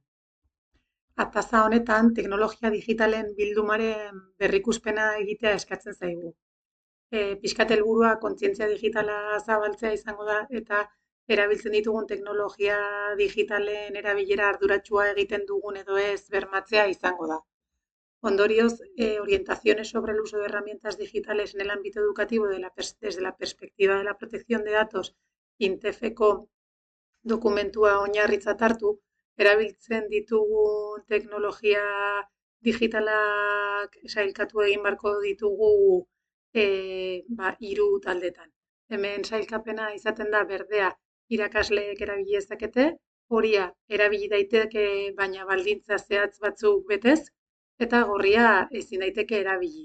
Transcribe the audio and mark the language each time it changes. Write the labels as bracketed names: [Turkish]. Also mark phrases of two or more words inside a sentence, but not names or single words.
[Basque] Ataza honetan teknologia digitalen bildumaren berrikuspena egitea eskatzen zaigu. Pixkat helburua kontzientzia digitala zabaltzea izango da eta erabiltzen ditugun teknologia digitalen erabilera arduratsua egiten dugun edo ez bermatzea izango da. Ondorioz, orientaciones sobre el uso de herramientas digitales en el ámbito educativo desde la perspectiva de la protección de datos INTEFeko dokumentua oinarritzat hartu, erabiltzen ditugun teknologia digitalak sailkatu egin beharko ditugu hiru taldetan. Hemen sailkapena izaten da berdea irakasleek erabili dezakete, horia erabili daiteke baina baldintza zehatz batzuk betez, eta gorria ezin daiteke erabili.